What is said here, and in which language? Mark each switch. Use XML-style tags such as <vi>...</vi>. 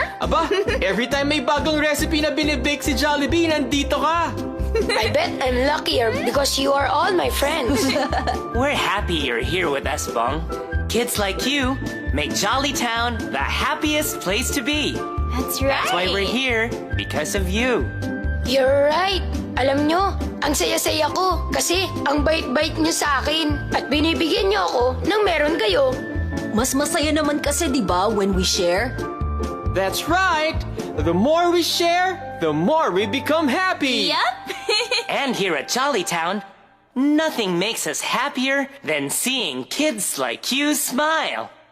<tl>Aba,</tl> <en>every time</en> <tl>may bagong recipe na binibake si Jollibee, nandito ka.</tl> <en>I bet I'm luckier because you are all my friends. We're happy you're here with us, Bong. Kids like you make Jollytown the happiest place to be. That's right. That's why we're here, because of you. You're right.</en> <tl>Alam nyo, ang saya-saya ko kasi ang bait-bait nyo sa akin at binibigyan nyo ako ng meron kayo. Mas masaya naman kasi, di ba,</tl> <en>when we share? That's right. The more we share, the more we become happy. Yup. And here at Jollytown, nothing makes us happier than seeing kids like you smile.</en>